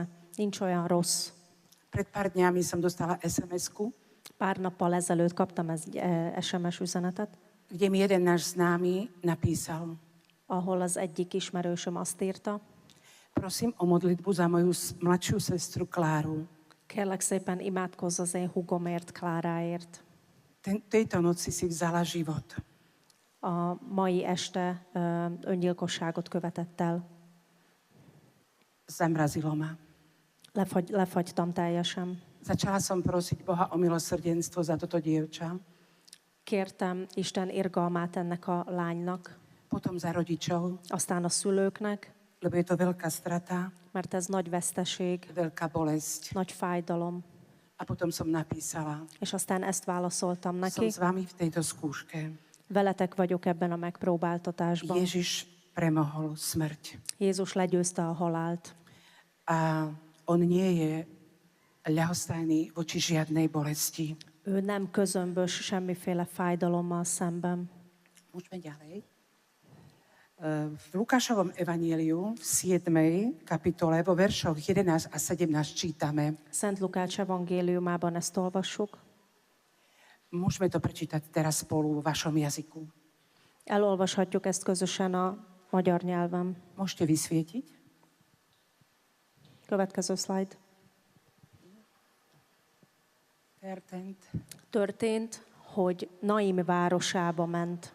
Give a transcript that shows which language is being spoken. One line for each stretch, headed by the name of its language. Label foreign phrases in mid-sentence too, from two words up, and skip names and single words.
Hungarian: Nincs olyan rossz.
Slovak: Pred pár dňami som dostala SMS-ku,
Hungarian: Pár nappal ezelőtt kaptam egy SMS üzenetet,
Slovak: kde mi jeden náš známy napísal:
Hungarian: ahol az egyik ismerősöm azt írta:
Slovak: prosím o modlitbu za moju mladšiu sestru Kláru.
Hungarian: kérlek szépen imádkozz az én hugomért, Kláráért.
Slovak: Tejto noci si vzala život.
Hungarian: A mai este öngyilkosságot követett el.
Slovak: Zamrazilo ma.
Hungarian: Lefagytam teljesen.
Slovak: Začala som prosiť Boha o milosrdenstvo za toto dievča,
Hungarian: Kértem Isten irgalmát ennek a lánynak,
Slovak: potom za rodičov,
Hungarian: aztán a szülőknek,
Slovak: lebo je to veľká strata,
Hungarian: mert ez nagy veszteség,
Slovak: veľká bolesť.
Hungarian: nagy fájdalom.
Slovak: A potom som napísala:
Hungarian: És aztán ezt válaszoltam
Slovak: som
Hungarian: neki.
Slovak: s vami v tejto skúške.
Hungarian: Veletek vagyok ebben a megpróbáltatásban.
Slovak: Ježiš premohol smrť.
Hungarian: Jézus legyőzte a halált.
Slovak: A on nie je ľahostajný voči žiadnej bolesti.
Hungarian: Ő nem közömbös semmiféle fájdalommal szemben.
Slovak: Môžeme ďalej. V Lukášovom evaníliu v 7. kapitole vo veršoch 11 a 17 čítame.
Hungarian: Szent Lukács evangéliumában ezt olvassuk.
Slovak: Môžeme to prečítať teraz spolu vo vašom jazyku.
Hungarian: Elolvashatjuk ezt közösen a magyar nyelven.
Slovak: Môžete vysvietiť?
Hungarian: Következő slide. Történt, hogy Naim városába ment.